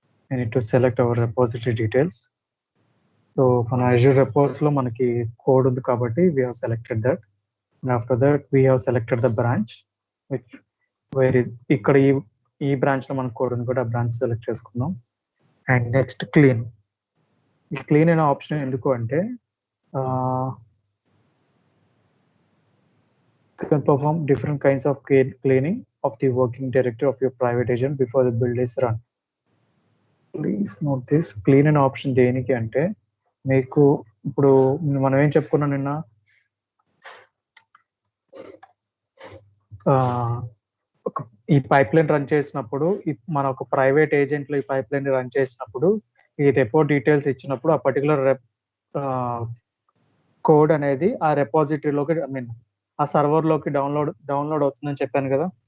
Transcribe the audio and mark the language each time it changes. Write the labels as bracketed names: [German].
[English] I need to select our repository details. [Telugu] So మన Azure రెపోస్లో మనకి code ఉంది కాబట్టి [English] We have selected that. And after that we have selected the branch which where is [Telugu] ఇక్కడ ఈ బ్రాంచ్లో మన code ఉంది కూడా ఆ బ్రాంచ్ సెలెక్ట్ చేసుకున్నాం. [English] And next clean. [Telugu] ఈ క్లీన్ అనే ఆప్షన్ ఎందుకు అంటే [English] can perform different kinds of cleaning of the working directory of your private agent before the build is run. Please note this. [Telugu] Clean అనే option దేనికి అంటే మీకు ఇప్పుడు మనం ఏం చెప్పుకున్నాం నిన్న, ఈ పైప్ లైన్ రన్ చేసినప్పుడు మన ఒక ప్రైవేట్ ఏజెంట్లో ఈ పైప్ లైన్ రన్ చేసినప్పుడు ఈ రెపో డీటెయిల్స్ ఇచ్చినప్పుడు ఆ పర్టికులర్ కోడ్ అనేది ఆ రెపాజిటరీలోకి ఆ సర్వర్లోకి డౌన్లోడ్ అవుతుందని చెప్పాను కదా.